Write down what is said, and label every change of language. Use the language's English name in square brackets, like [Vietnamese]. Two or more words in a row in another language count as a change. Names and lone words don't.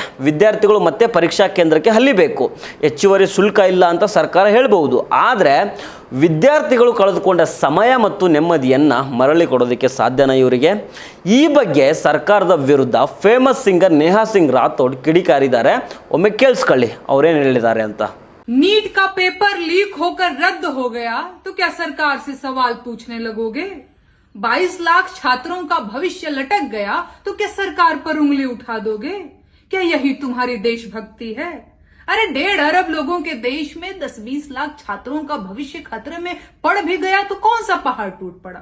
[Kannada] ವಿದ್ಯಾರ್ಥಿಗಳು ಮತ್ತೆ ಪರೀಕ್ಷಾ ಕೇಂದ್ರಕ್ಕೆ ಹಲ್ಲಿಬೇಕು. ಹೆಚ್ಚುವರಿ ಶುಲ್ಕ ಇಲ್ಲ ಅಂತ ಸರ್ಕಾರ ಹೇಳ್ಬೋದು. ಆದರೆ ವಿದ್ಯಾರ್ಥಿಗಳು ಕಳೆದುಕೊಂಡ ಸಮಯ ಮತ್ತು ನೆಮ್ಮದಿಯನ್ನು ಮರಳಿ ಕೊಡೋದಕ್ಕೆ ಸಾಧ್ಯನಾ ಇವರಿಗೆ? ಈ ಬಗ್ಗೆ ಸರ್ಕಾರದ ವಿರುದ್ಧ ಫೇಮಸ್ ಸಿಂಗರ್ ನೇಹಾ ಸಿಂಗ್ ರಾಥೋಡ್ ಕಿಡಿಕಾರಿದ್ದಾರೆ. ಒಮ್ಮೆ ಕೇಳಿಸ್ಕೊಳ್ಳಿ ಅವ್ರೇನು ಹೇಳಿದ್ದಾರೆ ಅಂತ. [Hindi] नीट का पेपर लीक होकर रद्द हो गया तो क्या सरकार से सवाल पूछने लगोगे? 22 लाख छात्रों का भविष्य लटक गया तो क्या सरकार पर उंगली उठा दोगे? क्या यही तुम्हारी देशभक्ति है? अरे 1.5 अरब लोगों के देश में 10-20 लाख छात्रों का भविष्य खतरे में पड़ भी गया तो कौन सा पहाड़ टूट पड़ा?